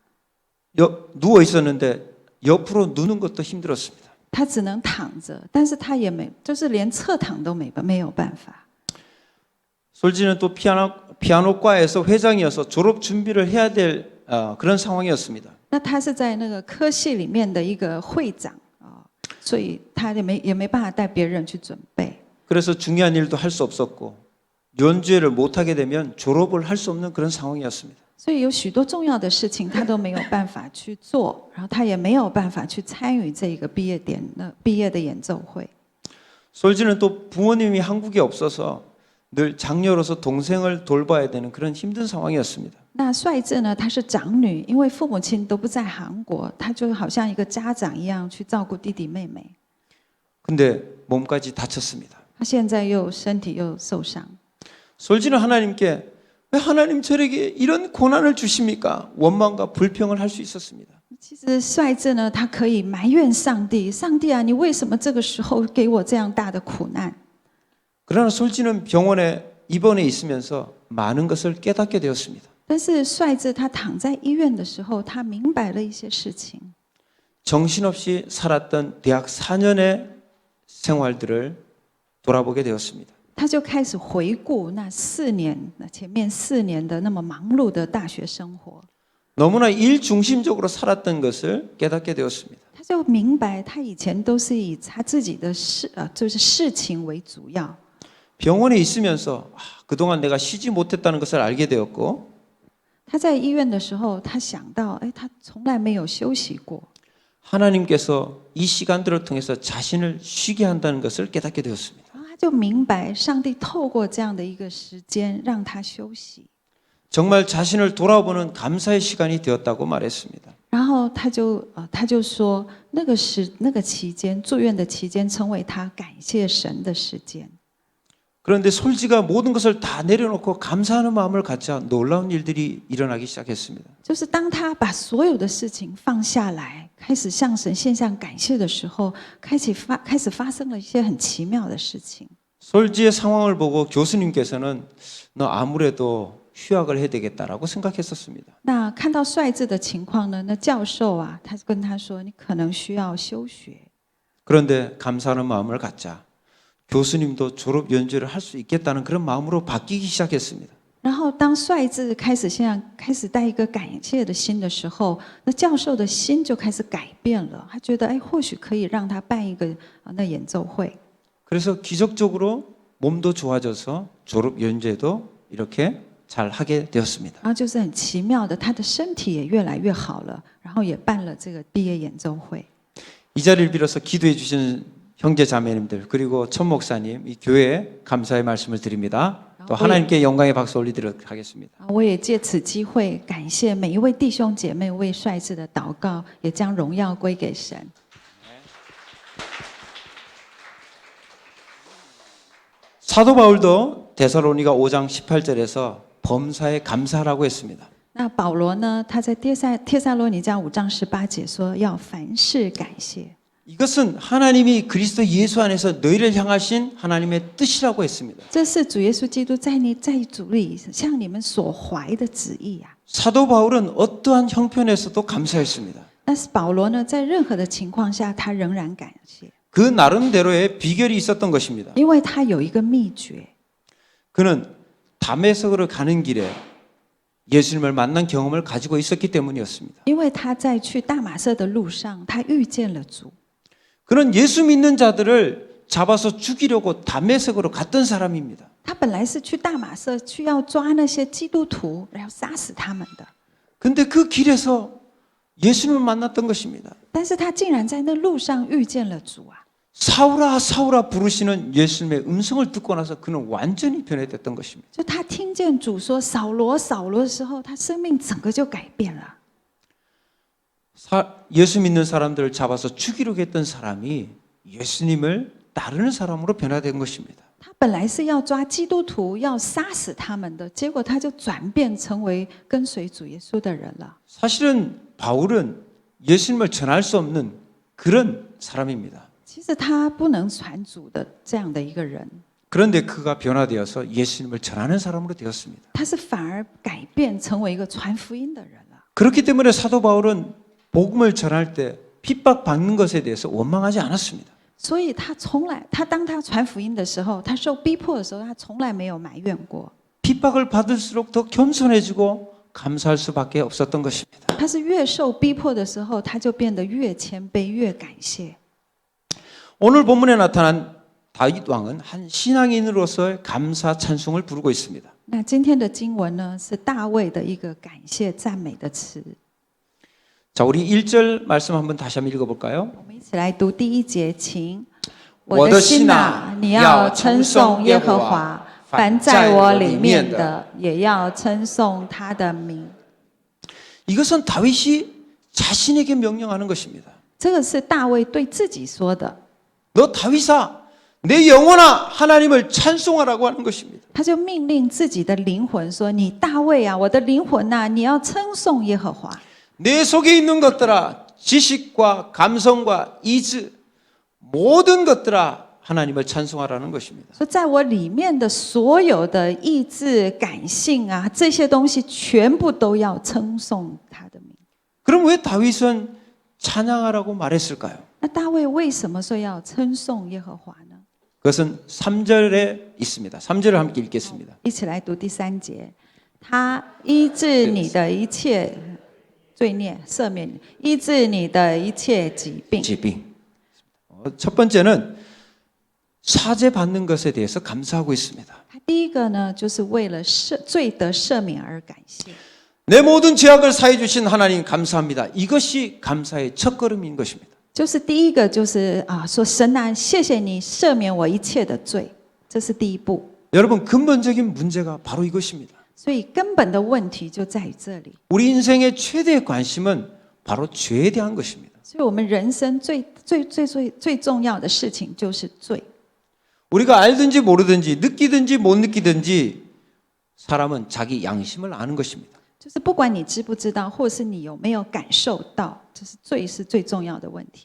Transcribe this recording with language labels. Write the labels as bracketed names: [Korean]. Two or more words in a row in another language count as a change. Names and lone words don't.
[Korean] 누워 있었는데 옆으로 누는 것도 힘들었습니다. [Chinese] 他只能躺着，但是他也就是连侧躺都没有办法。 [Korean] 솔지는 또 피아노과에서 회장이어서 졸업 준비를 해야 될 그런 상황이었습니다. [Chinese] 那他是在那个科系里面的一个会长啊，所以他也没办法带别人去准备。 [Korean] 그래서 중요한 일도 할 수 없었고 연주회를 못하게 되면 졸업을 할 수 없는 그런 상황이었습니다. [Chinese] 所以有许多重要的事情他都没有办法去做，然后他也没有办法去参与这个毕业的演奏会。 [Korean] 솔지는 또 부모님이 한국에 없어서 늘 장녀로서 동생을 돌봐야 되는 그런 힘든 상황이었습니다. [Chinese] 那率智呢，她是长女，因为父母亲都不在韩国，她就好像一个家长一样去照顾弟弟妹妹。 [Korean] 근데 몸까지 다쳤습니다. [Chinese] 她现在身体又受伤。 [Korean] 솔지는 하나님께 왜 하나님 저에게 이런 고난을 주십니까? 원망과 불평을 할 수 있었습니다. [Chinese] 其实率智呢，她可以埋怨上帝，上帝啊，你为什么这个时候给我这样大的苦难？ [Korean] 그러나 솔지는 병원에 입원해 있으면서 많은 것을 깨닫게 되었습니다. [Chinese] 但是率智她躺在医院的时候，她明白了一些事情。 [Korean] 정신없이 살았던 대학 4년의 생활들을 돌아보게 되었습니다. [Chinese] 她就开始回顾那前面4年的那么忙碌的大学生活。 [Korean] 너무나 일 중심적으로 살았던 것을 깨닫게 되었습니다. [Chinese] 他就明白，他以前都是以他自己的就是事情为主要。 [Korean] 병원에 있으면서 그동안 내가 쉬지 못했다는 것을 알게 되었고 [Chinese] 他在医院的时候，他想到，哎，他从来没有休息过。 [Korean] 하나님께서 이 시간들을 통해서 자신을 쉬게 한다는 것을 깨닫게 되었습니다. [Chinese] 然后他就明白，上帝透过这样的一个时间让他休息。 [Korean] 정말 자신을 돌아보는 감사의 시간이 되었다고 말했습니다. [Chinese] 然后他就说，那个期间住院的期间，成为他感谢神的时间。 [Korean] 그런데 솔지가 모든 것을 다 내려놓고 감사하는 마음을 갖자 놀라운 일들이 일어나기 시작했습니다. [Chinese] 就是当他把所有的事情放下来，开始向神献上感谢的时候，开始发生了一些很奇妙的事情。 [Korean] 솔지의 상황을 보고 교수님께서는 너 아무래도 휴학을 해야 되겠다라고 생각했었습니다. [Chinese] 那看到帅智的情况呢，那教授啊，他跟他说，你可能需要休学。 [Korean] 그런데 감사하는 마음을 갖자 교수님도 졸업 연주를 할 수 있겠다는 그런 마음으로 바뀌기 시작했습니다. [Chinese] 然后当帅智开始带一个感谢的心的时候，那教授的心就开始改变了。他觉得，哎，或许可以让他办一个那演奏会。 [Korean] 그래서 기적적으로 몸도 좋아져서 졸업 연주도 이렇게 잘 하게 되었습니다. [Chinese] 然后就是很奇妙的，他的身体也越来越好了，然后也办了这个毕业演奏会。 [Korean] 이 자리를 빌어서 기도해 주신 형제 자매님들 그리고 천 목사님 이 교회에 감사의 말씀을 드립니다. 또 하나님께 영광의 박수 올리도록 하겠습니다. [Chinese] 我也借此机会感谢每一位弟兄姐妹为帅智的祷告，也将荣耀归给神。 [Korean] 사도 바울도 데살로니가 5장 18절에서 범사에 감사하라고 했습니다. [Chinese] 那保罗呢？他在帖撒罗尼迦5章18节说，要凡事感谢。 [Korean] 이것은 하나님이 그리스도 예수 안에서 너희를 향하신 하나님의 뜻이라고 했습니다. [Chinese] 这是主耶稣基督在主里向你们所怀的旨意啊。 [Korean] 사도 바울은 어떠한 형편에서도 감사했습니다. [Chinese] 但是保罗呢，在任何的情况下，他仍然感谢， [Korean] 그 나름대로의 비결이 있었던 것입니다. [Chinese] 因为他有一个秘诀。 [Korean] 그는 다메섹으로 가는 길에 예수님을 만난 경험을 가지고 있었기 때문이었습니다. [Chinese] 因为他在去大马色的路上，他遇见了主。 [Korean] 그는 예수 믿는 자들을 잡아서 죽이려고 다메섹으로 갔던 사람입니다. [Chinese] 他本来是去大马色去要抓那些基督徒，然后杀死他们的。 [Korean] 근데 그 길에서 예수님을 만났던 것입니다. [Chinese] 但是他竟然在那路上遇见了主啊！ [Korean] 사울아 사울아 부르시는 예수님의 음성을 듣고 나서 그는 완전히 변해됐던 것입니다. [Chinese] 就他听见主说扫罗扫罗的时候，他生命整个就改变了。 [Korean] 예수 믿는 사람들을 잡아서 죽이려고 했던 사람이 예수님을 따르는 사람으로 변화된 것입니다. [Chinese] 他本来是要抓基督徒，要杀死他们的，结果他就转变成为跟随主耶稣的人了。 [Korean] 사실은 바울은 예수님을 전할 수 없는 그런 사람입니다. [Chinese] 其实他不能传主的这样的一个人， [Korean] 그런데 그가 변화되어서 예수님을 전하는 사람으로 되었습니다. [Chinese] 他是反而改变成为一个传福音的人了。 [Korean] 그렇기 때문에 사도 바울은 복음을 전할 때 핍박받는 것에 대해서 원망하지 않았습니다. [Chinese] 所以当他传福音的时候，他受逼迫的时候，他从来没有埋怨过。 [Korean] 핍박을 받을수록 더 겸손해지고 감사할 수밖에 없었던 것입니다. [Chinese] 他是越受逼迫的时候，他就变得越谦卑，越感谢。 [Korean] 오늘 본문에 나타난 다윗 왕은 한 신앙인으로서의 감사 찬송을 부르고 있습니다. [Chinese] 那今天的经文呢，是大卫的一个感谢赞美的词。 [Korean] 자, 우리 1절 말씀 한번 다시 한번 읽어볼까요? [Chinese] 我们一起来读第一节，请。我的心啊，你要称颂耶和华，凡在我里面的，也要称颂他的名。 [Korean] 이것은 다윗이 자신에게 명령하는 것입니다. [Chinese] 这个是大卫对自己说的， [Korean] 너 다윗아, 내 영혼아 하나님을 찬송하라고 하는 것입니다. [Chinese] 他就命令自己的灵魂说：“你大卫啊，我的灵魂呐，你要称颂耶和华。” [Korean] 내 속에 있는 것들아, 지식과 감성과 이즈 모든 것들아 하나님을 찬송하라는 것입니다. [Chinese] 说在我里面的所有的意志、感性啊，这些东西全部都要称颂他的名。 [Korean] 그럼 왜 다윗은 찬양하라고 말했을까요? [Chinese] 那大卫为什么说要称颂耶和华呢？ [Korean] 그것은 3절에 있습니다. 3절을 함께 읽겠습니다. [Chinese] 一起来读第3节。他医治你的一切罪孽，赦免你，医治你的一切疾病。疾病. [Korean] 첫 번째는 사죄 받는 것에 대해서 감사하고 있습니다. [Chinese] 他第一个呢，就是为了罪得赦免而感谢。 [Korean] 내 모든 죄악을 사해 주신 하나님 감사합니다. 이것이 감사의 첫걸음인 것입니다. [Chinese] 就是第一个，就是说神啊，谢谢你赦免我一切的罪，这是第一步。 [Korean] 여러분 근본적인 문제가 바로 이것입니다. [Chinese] 所以根本的问题就在于这里。 [Korean] 우리 인생의 최대의 관심은 바로 죄에 대한 것입니다. [Chinese] 所以我们人生最重要的事情就是罪。 [Korean] 우리가 알든지 모르든지 느끼든지 못 느끼든지 사람은 자기 양심을 아는 것입니다. [Chinese] 就是不管你知不知道，或是你有没有感受到，这是罪是最重要的问题。